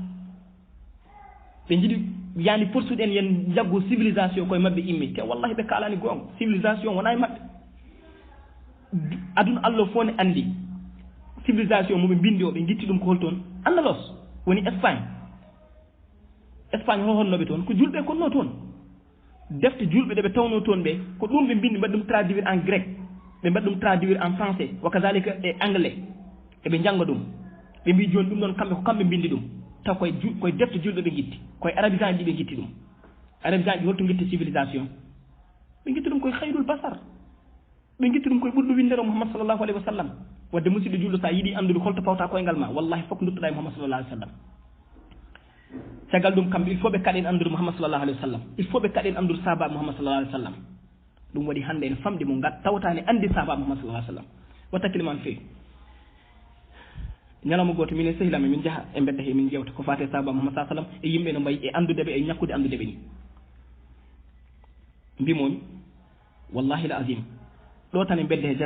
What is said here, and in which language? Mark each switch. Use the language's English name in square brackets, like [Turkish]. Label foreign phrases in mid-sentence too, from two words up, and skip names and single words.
[Fula] ɓe jiɗi yani fortude en yen jaggo civilisation koye mabɓe immi te wallahi ɓe kalani gonga civilisation wona e mabɓe aduna Allah fof ne andi civilisation moɓe bindi o ɓe guitti ɗum ko holtoon Andalos woni Espagne hohonnoɓe toon ko julɓe konno toon defte julɓe ɗe ɓe tawno toon ɓe ko ɗum ɓe bindi mbaɗi ɗum [French] traduire en grec [Fula] ɓe mbaɗi ɗum [French] traduire en français [Fula] wa kadalika e anglais eɓe jangga ɗum ɓe mbi joni ɗum ɗon kamɓe ko kamɓe bindi ɗum taw koye defte julɓe ɓe guitti koye arabisant ji ɓe guitti ɗum arabisant ji holto guitti civilisation ɓe guitti ɗum koye hayrul basar ɓe guitti ɗum koye ɓurɗo windere Muhammad [Arabic] sallllahu alayhi wa sallam [Fula] wadde musidɗo julɗo sa yiiɗi andude holto pawta koyngal ma wallahi foof duttoɗa e Muhammad [Arabic] sallallahu alayhi wa sallam [Fula] caggal ɗum kamɓe [French] il faut [Fula] ɓe kaɗen andude Muhammad [Arabic] sallallahu alayhi wa sallam [French] il faut [Fula] ɓe kaɗen andude sahaba Muhammad [Arabic] sallallahu alayhi wa sallam [Fula] ɗum waɗi hannde en famɗi mo tawtani andi sahaba Muhammad [Arabic] sallallahu alayhi wa sallam [Fula] watta kiliman feewi ñalawma goto minen sehilami min jaaha e mbedda he min jewta ko fate sahaba Muhammad [Arabic] sallallahu alayhi wa sallam [Fula] e yimɓe no mbayi e andudeɓe e ñakkude andudeɓe ni mbimomi [Arabic] wallahi l azim [Fula] ɗo tan e bedde he